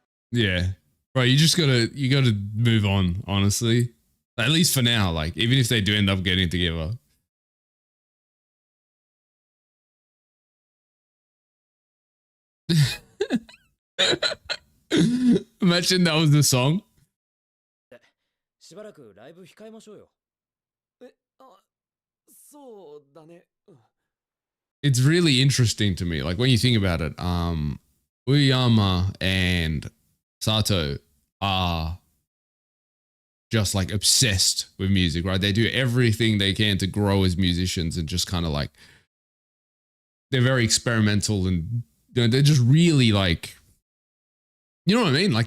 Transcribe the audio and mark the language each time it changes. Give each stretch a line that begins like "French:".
English: Yeah. Bro, you gotta move on, honestly. At least for now, like, even if they do end up getting together. Imagine that was the song.
Japanese: しばらくライブ控えましょうよ。そうだね。
English: It's really interesting to me. Like when you think about it, Uyama and Sato are just like obsessed with music, right? They do everything they can to grow as musicians and just kind of like, they're very experimental and they're just really like, you know what I mean?